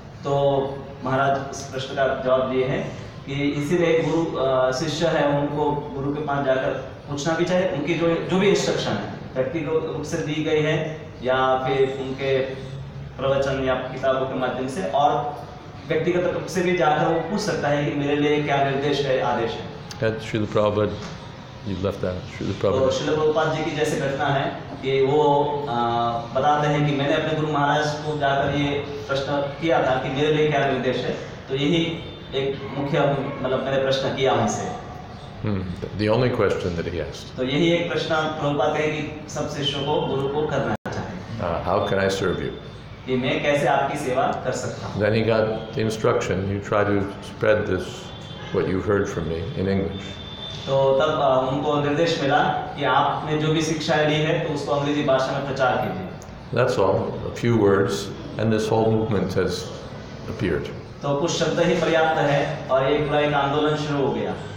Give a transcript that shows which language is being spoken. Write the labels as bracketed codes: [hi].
[hi] तो महाराज इस प्रश्न का जवाब दिए हैं कि इसीलिए गुरु शिष्य है उनको गुरु के पास जाकर पूछना भी चाहिए, उनकी जो भी इंस्ट्रक्शन है व्यक्तिगत रूप से दी गई है या फिर उनके प्रवचन या किताबों के माध्यम से, और व्यक्तिगत रूप से भी जाकर वो पूछ सकता है कि मेरे लिए क्या निर्देश है, आदेश है। [en] Srila Prabhupada, you left that. Srila [hi] तो [en] Prabhupada. [hi] श्रील प्रभुपाद जी की जैसे घटना है कि वो बताते हैं कि मैंने अपने गुरु महाराज को जाकर ये प्रश्न किया था कि मेरे लिए क्या निर्देश है, तो यही एक मुख्य मतलब मैंने प्रश्न किया उनसे। [en] The only question that he asked. [hi] तो यही एक प्रश्न प्रभुपाद कहे कि सब शिष्यों को गुरु को करना चाहिए। [en] How can I serve you? [hi] कि मैं कैसे आपकी सेवा कर सकता हूँ। [en] Then he got the instruction. You try to spread this, what you heard from me, in English. [hi] तो तब उनको निर्देश मिला कि आपने जो भी शिक्षाएं ली है तो उसको अंग्रेजी भाषा में प्रचार कीजिए। [en] That's all. A few words, and this whole movement has appeared. [hi] तो कुछ शब्द ही पर्याप्त है और एक पूरा एक आंदोलन शुरू हो गया।